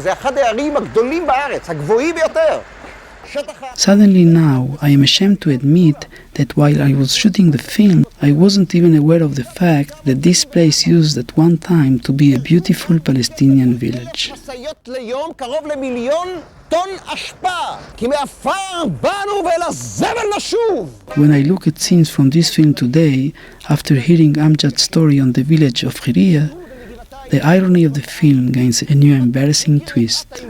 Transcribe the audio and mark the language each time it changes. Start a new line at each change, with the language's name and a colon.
Hebrew: זה אחד הערים הגדולים בארץ, הגבוהים ביותר.
English: Suddenly now, I am ashamed to admit that while I was shooting the film, I wasn't even aware of the fact that this place used at one time to be a beautiful Palestinian village.
Hebrew: משאיות ליום קרוב למיליון טון אשפה, כי מעפר באנו ולזבל נשוב.
English: When I look at scenes from this film today, after hearing Amjad's story on the village of Khiria, the irony of the film gains a new embarrassing twist.